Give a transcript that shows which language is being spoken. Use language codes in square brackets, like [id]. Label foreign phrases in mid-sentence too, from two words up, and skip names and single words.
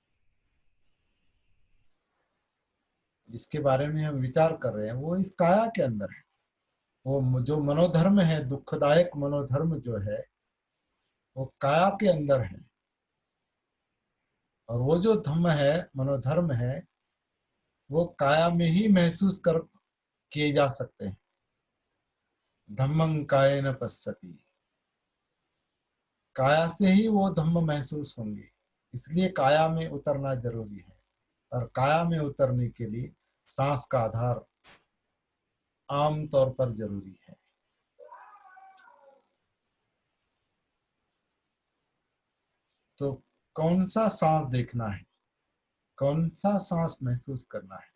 [hi] जिसके बारे में हम विचार कर रहे हैं वो इस काया के अंदर है। वो जो मनोधर्म है, दुखदायक मनोधर्म जो है वो काया के अंदर है, और वो जो धम्म है, मनोधर्म है, वो काया में ही महसूस कर किए जा सकते हैं। [pi] धम्मं कायेन पश्यति, [hi] काया से ही वो धम्म महसूस होंगे। इसलिए काया में उतरना जरूरी है, और काया में उतरने के लिए सांस का आधार आम तौर पर जरूरी है। तो कौन सा सांस देखना है, कौन सा सांस महसूस करना है?